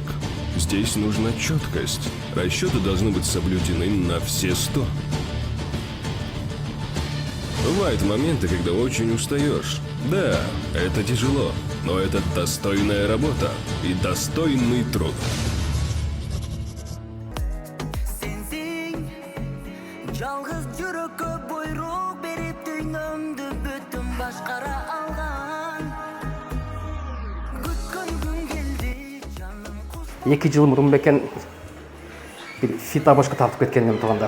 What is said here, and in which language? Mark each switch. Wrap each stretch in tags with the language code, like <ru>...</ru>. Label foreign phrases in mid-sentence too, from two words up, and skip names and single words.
<ru>Здесь нужна четкость. Расчеты должны быть соблюдены на все 100. Бывают моменты, когда очень устаешь. Да, это тяжело, но это достойная работа и достойный труд.</ru> <ky>Эки жыл мурун бекен бир фитобочко тартып кеткен элем туугандар.</ky>